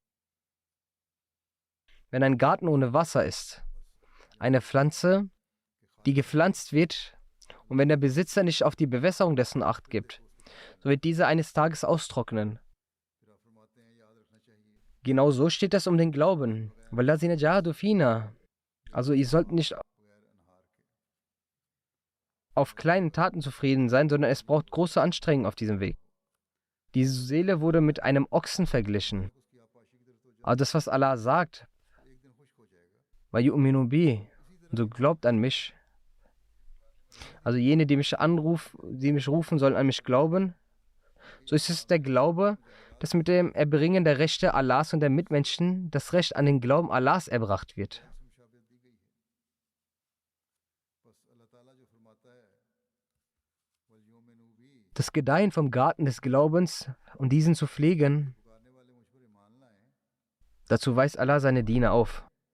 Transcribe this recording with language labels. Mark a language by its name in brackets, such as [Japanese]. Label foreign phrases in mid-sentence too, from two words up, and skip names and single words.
[German] Wenn ein Garten ohne Wasser ist, eine Pflanze, die gepflanzt wird, und wenn der Besitzer nicht auf die Bewässerung dessen Acht gibt, so wird diese eines Tages austrocknen. Genau so steht das um den Glauben. [Arabic] وَالَّذِينَ جَاهَدُوا فِينَا. [German] Also ihr sollt nicht auf kleinen Taten zufrieden sein, sondern es braucht große Anstrengung auf diesem Weg. Diese Seele wurde mit einem Ochsen verglichen. Aber das, was Allah sagt, [Arabic] وَيُؤْمِنُ بِي, [German] und so glaubt an mich. Also jene, die mich rufen, sollen an mich glauben. So ist es der Glaube, dass mit dem Erbringen der Rechte Allahs und der Mitmenschen das Recht an den Glauben Allahs erbracht wird. Das Gedeihen vom Garten des Glaubens und diesen zu pflegen, dazu weist Allah seine Diener auf.